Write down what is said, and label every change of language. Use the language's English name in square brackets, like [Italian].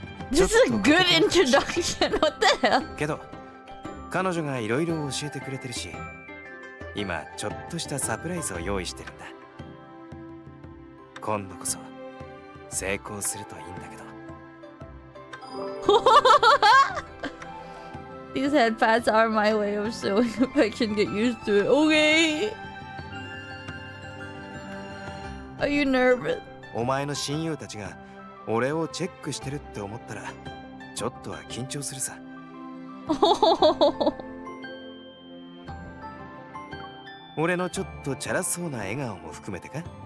[English] This is a good introduction. What the hell? [Japanese] けど彼女がいろいろ教えてくれてるし、今ちょっとしたサプライズを用意してるんだ。今度こそ成功するといいんだけど。 [English] These headpads are my way of showing if I can get used to it. Okay. Are you nervous? [Japanese] お前の親友たちが俺をチェックしてるって思ったらちょっとは緊張するさ。俺のちょっとチャラそうな笑顔も含めてか？